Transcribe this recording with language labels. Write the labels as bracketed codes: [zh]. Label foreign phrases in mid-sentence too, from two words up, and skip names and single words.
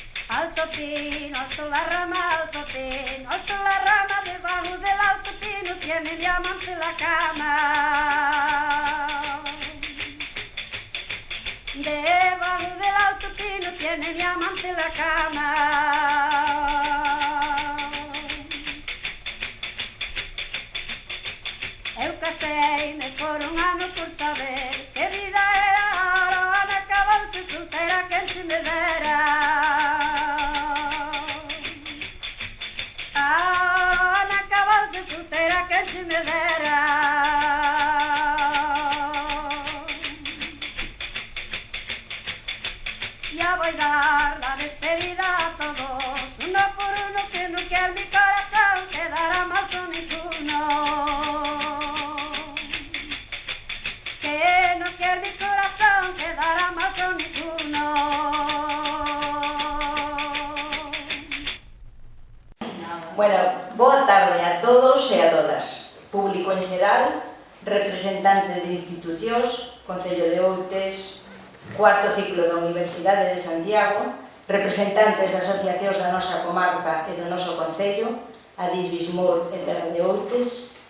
[es] Alto pino, alto la rama, alto pino, alto la rama, debajo del alto pino tiene diamante la cama. Debajo del alto pino tiene diamante la cama. [gl] Eu casei-me por un ano por saber que vida era ora, Ana acabou-se solteira, quen se me dera. Ana acabou-se solteira, quen se me dera. [es] Ya voy a dar la despedida a todos, uno por uno, que no quiere mi corazón quedará mal con ninguno. Que no quiere mi corazón quedará mal con ninguno. [gl] Bueno, boa tarde a todos e a todas. Público en xeral, representante de institucións, Concello de Outes, cuarto ciclo da Universidade de Santiago, representantes das asociacións da nosa comarca e do noso concello, Adís Bismur e Terra de Outes.